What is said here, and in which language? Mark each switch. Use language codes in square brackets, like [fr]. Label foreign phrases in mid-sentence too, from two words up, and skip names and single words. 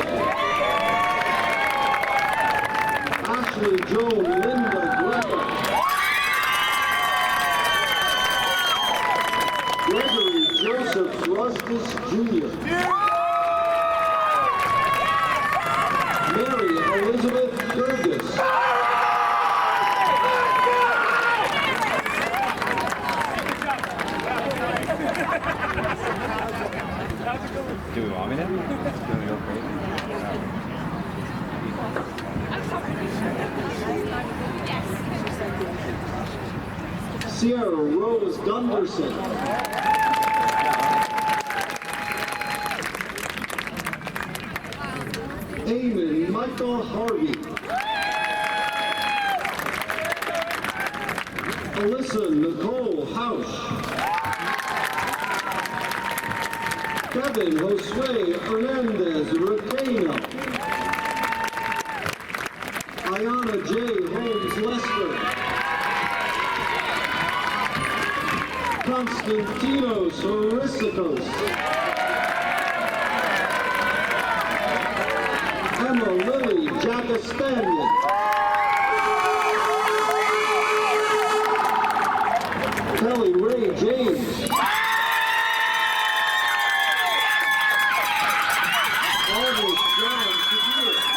[en] Ashley Joan Linda Greco. Gregory Joseph Rustis Jr. Mary Elizabeth Gerges. Do we want me to? Do you want to go crazy? Sierra Rose Gunderson. Eamon Michael Harvey. Alyssa Nicole Hausch. Kevin Josue Hernandez Requeno. Ayana J. Holmes Lester. Constantinos Horisicos. Emma Lily Jackastanian. Kelly Ray James. Always John Shapiro.